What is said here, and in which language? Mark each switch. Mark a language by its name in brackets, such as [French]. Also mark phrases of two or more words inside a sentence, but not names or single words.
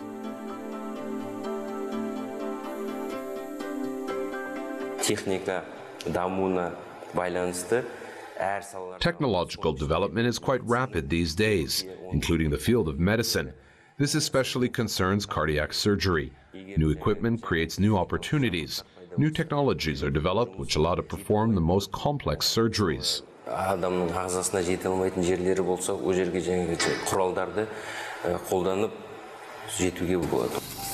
[English] Technological development is quite rapid these days, including the field of medicine. This especially concerns cardiac surgery. New equipment creates new opportunities. New technologies are developed which allow to perform the most complex surgeries. [Kazakh] Адамның ағзасына жете алмайтын жерлері болса, о жерге жаңағы құралдарды қолданып жетуге болады.